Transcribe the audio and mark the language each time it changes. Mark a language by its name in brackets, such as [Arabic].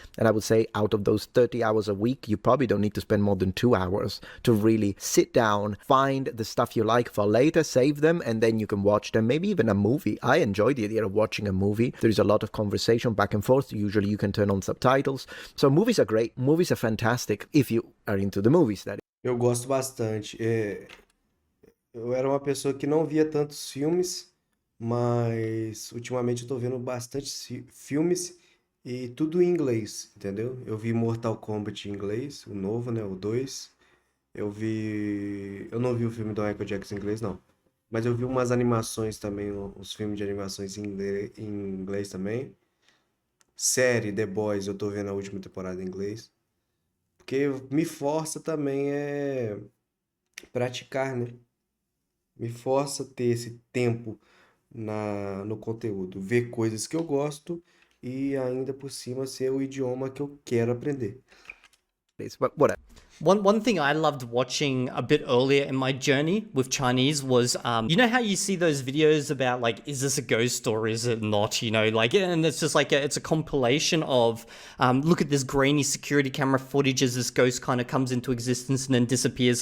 [English] And I would say out of those 30 hours a week, you probably don't need to spend more than 2 hours to really sit down, find the stuff you like for later, save them, and then you can watch them. Maybe even a movie. I enjoy the idea of watching a movie. There's a lot of conversation back and forth. Usually you can turn on subtitles. So movies are great. Movies are fantastic if you are into the movies, that is. [Portuguese] Eu gosto bastante. Eu era uma pessoa que não via tantos filmes, mas ultimamente eu tô vendo bastante filmes e tudo em inglês, entendeu? Eu vi Mortal Kombat em inglês, o novo, né? O 2. Eu não vi o filme do Michael Jackson em inglês, não. Mas eu vi umas animações também, uns filmes de animações em inglês também. Série The Boys, eu tô vendo a última temporada em inglês. Porque me força também praticar, né? Me força a ter esse tempo no conteúdo, ver coisas que eu gosto e ainda por cima ser o idioma que eu quero aprender. [English] But whatever. One thing I loved watching a bit earlier in my journey with Chinese was, you know how you see those videos about like, is this a ghost story? Is it not? And it's just like, it's a compilation of, look at this grainy security camera footage as this ghost kind of comes into existence and then disappears.